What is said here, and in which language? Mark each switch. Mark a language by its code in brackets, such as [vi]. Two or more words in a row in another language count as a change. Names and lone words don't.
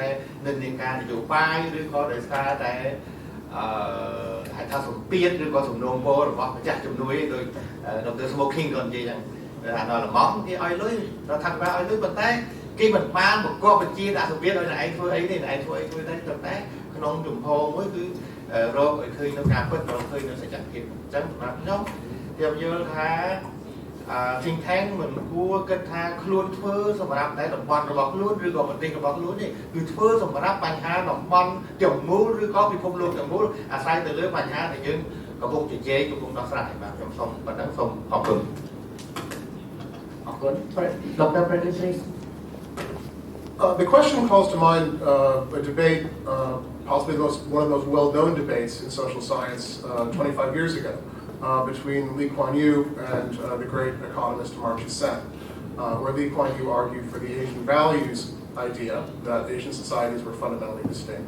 [km] និន្នាការនយោបាយឬក៏ដោយសារតែហេតុថាសម្ពាធឬក៏សំណូមពររបស់ម្ចាស់ជំនួយដោយដរ Smoking ក៏និយាយយ៉ាងដល់ល្មមគេឲ្យលុយរដ្ឋាភិបាលឲ្យលុយប៉ុន្តែគេមិនបានបង្គាប់បញ្ជាដាក់សម្ពាធឲ្យអ្នកឯងធ្វើអីទេអ្នកឯងធ្វើអីធ្វើតែក្នុងជំហរមួយគឺរកឲ្យឃើញនៅការពិតរកឃើញនៅសច្ចភាពអញ្ចឹងសម្រាប់ខ្ញុំខ្ញុំយល់ថា [en] think tank [km] មិនគួរគិតថាខ្លួនធ្វើសម្រាប់តែតំបន់របស់ខ្លួនឬក៏ប្រទេសរបស់ខ្លួនទេគឺធ្វើសម្រាប់បញ្ហាតំបន់ទាំងមូលឬក៏ពិភពលោកទាំងមូលអាស្រ័យទៅលើបញ្ហាដែលយើងកំពុងជជែកកំពុងដោះស្រាយបាទខ្ញុំសូមប៉ុណ្ណឹងសូមអរគុណ [en] Dr. Bradley, please. The question calls to mind a debate, possibly one of the most well-known debates in social science 25 years ago between Lee Kuan Yew and the great economist Amartya Sen, where Lee Kuan Yew argued for the Asian values idea that Asian societies were fundamentally distinct.